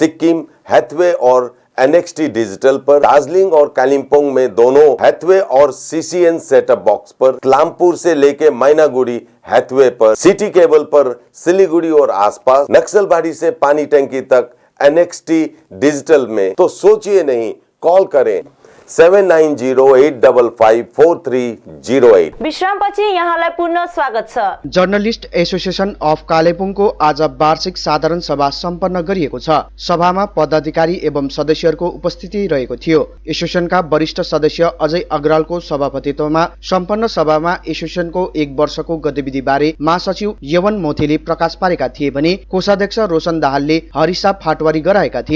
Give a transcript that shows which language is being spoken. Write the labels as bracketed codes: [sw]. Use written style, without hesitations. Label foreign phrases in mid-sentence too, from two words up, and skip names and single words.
[hi] सिक्किम, हैथवे और NXT डिजिटल पर, दार्जिलिंग और कालिम्पोंग में दोनों हैथवे और CCN [en] setup box [hi] पर, क्लामपुर से लेके मैनागुड़ी हैथवे पर, सिटी केबल पर सिलीगुड़ी और आसपास, नक्सलबाड़ी से पानी टंकी तक NXT डिजिटल में। तो सोचिए नहीं, कॉल करें 7908554308। [ne] विश्रामपछि यहाँलाई पुनः स्वागत छ। जर्नलिस्ट एसोसिएसन अफ कालेबुङको आज वार्षिक साधारण सभा सम्पन्न गरिएको छ। सभामा पदाधिकारी एवं सदस्यहरूको उपस्थिति रहेको थियो। एसोसिएसनका वरिष्ठ सदस्य अजय अग्रवालको सभापतित्वमा सम्पन्न सभामा एसोसिएसनको 1 वर्षको गतिविधि बारे महासचिव यवन मोथीले प्रकाश पारेका थिए भने कोषाध्यक्ष रोशन दाहालले हरिसाब फाटवारी गराएका थिए।